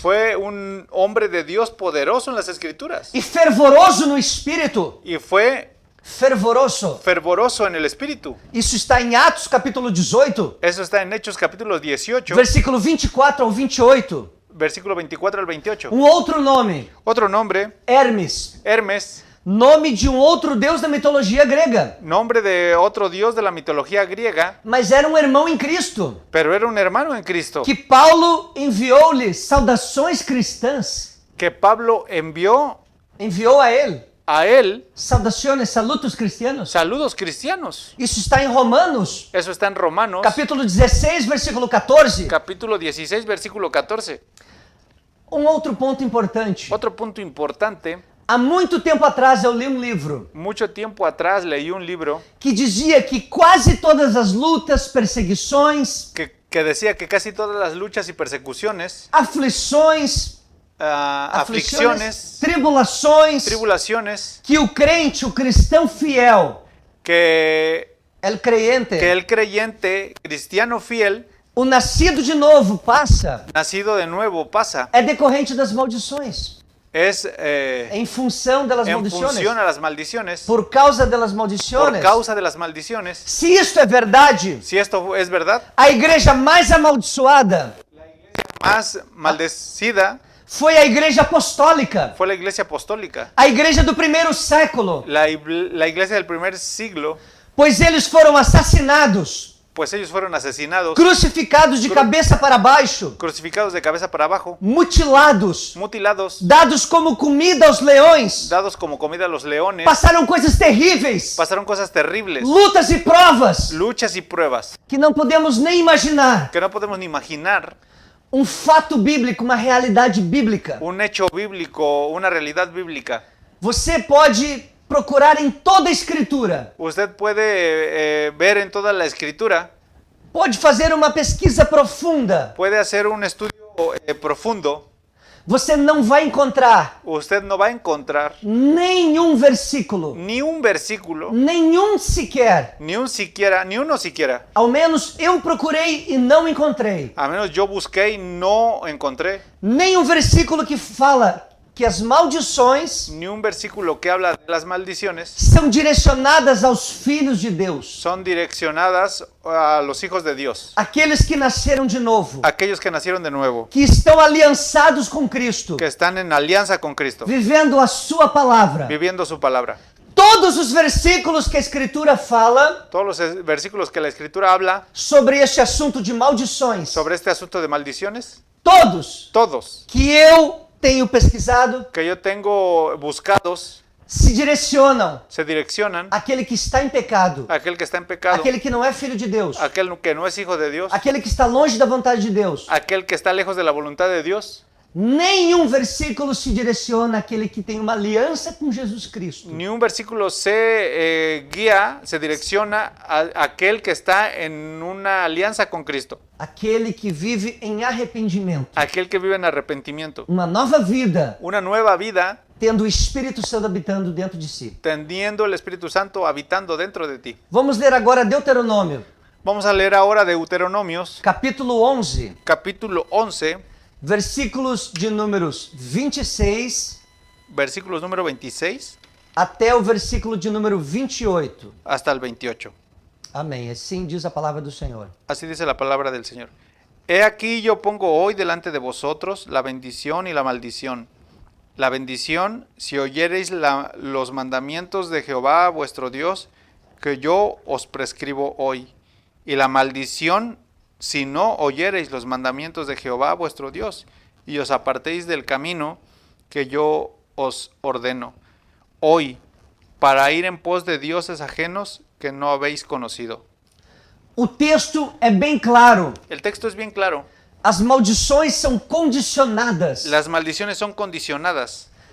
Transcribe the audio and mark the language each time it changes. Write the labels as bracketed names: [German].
[Spanish] fue un hombre de Dios poderoso en las escrituras [Portuguese] e fervoroso no espírito. [Spanish] y fue Fervoroso. fervoroso en el espíritu. [Portuguese] Isso está em Atos capítulo 18, [Spanish] Eso está en Hechos capítulo 18, [Portuguese] versículo 24 ao 28. [Spanish] versículo 24 al 28. [Portuguese] Outro nome, [Spanish] Otro nombre, [Portuguese] Hermes, [Spanish] Hermes, [Portuguese] nome de outro deus da mitologia grega, [Spanish] nombre de otro dios de la mitología griega, [Portuguese] mas era irmão em Cristo, [Spanish] pero era un hermano en Cristo, [Portuguese] que Paulo enviou-lhe saudações cristãs, [Spanish] que Pablo envió [Portuguese] enviou a ele [Spanish] a él [Portuguese] saudações, [Spanish] salutos cristianos. saludos cristianos. [Portuguese] Isso está em Romanos, [Spanish] Eso está en Romanos, [Portuguese] capítulo 16, versículo 14. [Spanish] capítulo 16, versículo 14. [Portuguese] Outro ponto importante. [Spanish] Otro punto importante, [Portuguese] Há muito tempo atrás eu li um livro [Spanish] mucho tiempo atrás leí un libro [Portuguese] que dizia que quase todas as lutas, perseguições, [Spanish] que decía que casi todas las luchas y persecuciones, [Portuguese] aflições, [Spanish] aflicciones, [Portuguese] tribulações, [Spanish] tribulaciones, [Portuguese] que o crente, o cristão fiel, [Spanish] que el creyente, el creyente cristiano fiel, [Portuguese] o nascido de novo passa, [Spanish] nacido de nuevo, pasa, [Portuguese] é decorrente das maldições. [Spanish] es [Portuguese] em função das [Spanish] en [Portuguese] maldições. [Spanish] función a las maldiciones, [Portuguese] Por causa das [Spanish] por [Portuguese] maldições. [Spanish] causa de las maldiciones. [Portuguese] Se isto é verdade, [Spanish] Si esto es verdad, [Portuguese] a igreja mais amaldiçoada [Spanish] más maldecida [Portuguese] foi a igreja apostólica, [Spanish] fue la iglesia apostólica, [Portuguese] a igreja do primeiro século, [Spanish] la iglesia del primer siglo, [Portuguese] pois eles foram assassinados, [Spanish] pues ellos fueron asesinados, [Portuguese] crucificados de cabeça para baixo, [Spanish] crucificados de cabeza para abajo, [Portuguese] mutilados, [Spanish] mutilados, [Portuguese] dados como comida aos leões. [Spanish] dados como comida a los leones. [Portuguese] Passaram coisas terríveis, [Spanish] Pasaron cosas terribles, [Portuguese] lutas e provas [Spanish] luchas y pruebas [Portuguese] que não podemos nem imaginar. [Spanish] que no podemos ni imaginar. [Portuguese] Um fato bíblico, uma realidade bíblica. [Spanish] Un hecho bíblico, una realidad bíblica. [Portuguese] Você pode procurar em toda a escritura, [Spanish] Usted puede ver en toda la escritura, [Portuguese] pode fazer uma pesquisa profunda. [Spanish] puede hacer un estudio profundo. [Portuguese] Você não vai encontrar [Spanish] Usted no va a encontrar [Portuguese] nenhum versículo, [Spanish] ni un versículo, [Portuguese] nenhum sequer. [Spanish] ni uno siquiera. [Portuguese] Ao menos eu procurei e não encontrei. [Spanish] A menos yo busqué y no encontré [Portuguese] Nenhum versículo que fala que as maldições [Spanish] ni un versículo que habla de las maldiciones. [Portuguese] são direcionadas aos filhos de Deus, [Spanish] Son direccionadas a los hijos de Dios, [Portuguese] aqueles que nasceram de novo, [Spanish] aquellos que nacieron de nuevo, [Portuguese] que estão aliançados com Cristo, [Spanish] que están en alianza con Cristo, [Portuguese] vivendo a sua palavra. [Spanish] viviendo su palabra. [Portuguese] Todos os versículos que a Escritura fala [Spanish] Todos los versículos que la Escritura habla [Portuguese] sobre este assunto de maldições, [Spanish] sobre este asunto de maldiciones, [Portuguese] todos [Spanish] todos [Portuguese] que eu tenho pesquisado, [Spanish] que yo tengo buscados, [Portuguese] se direcionam [Spanish] se direccionan [Portuguese] àquele que está em pecado, [Spanish] a aquel que está en pecado, [Portuguese] aquele que não é filho de Deus, [Spanish] aquel que no es hijo de Dios, [Portuguese] aquele que está longe da vontade de Deus. [Spanish] aquel que está lejos de la voluntad de Dios. [Portuguese] Nenhum versículo se direciona àquele que tem uma aliança com Jesus Cristo. [Spanish] Ni un versículo se guía, se direcciona a aquel que está en una alianza con Cristo, [Portuguese] Aquele que vive em arrependimento. [Spanish] aquel que vive en arrepentimiento, [Portuguese] Uma nova vida, [Spanish] una nueva vida, [Portuguese] tendo o Espírito Santo habitando dentro de si. [Spanish] teniendo el Espíritu Santo habitando dentro de ti. [Portuguese] Vamos ler agora Deuteronômio, [Spanish] Vamos a leer ahora Deuteronomios, [Portuguese] capítulo 11, [Spanish] capítulo 11, [Portuguese] versículos de números 26 [Spanish] versículos número 26 [Portuguese] até o versículo de número 28. [Spanish] hasta el 28. [Portuguese] Amém. Assim diz a palavra do Senhor. [Spanish] Así dice la palabra del Señor. He aquí yo pongo hoy delante de vosotros la bendición y la maldición. La bendición, si oyereis los mandamientos de Jehová vuestro Dios, que yo os prescribo hoy. Y la maldición, si no oyereis los mandamientos de Jehová vuestro Dios, y os apartéis del camino que yo os ordeno hoy, para ir en pos de dioses ajenos que no habéis conocido. [Portuguese] O texto é bem claro. [Spanish] El texto es bien claro. [Portuguese] As maldições são condicionadas. [Spanish] Las maldiciones son condicionadas.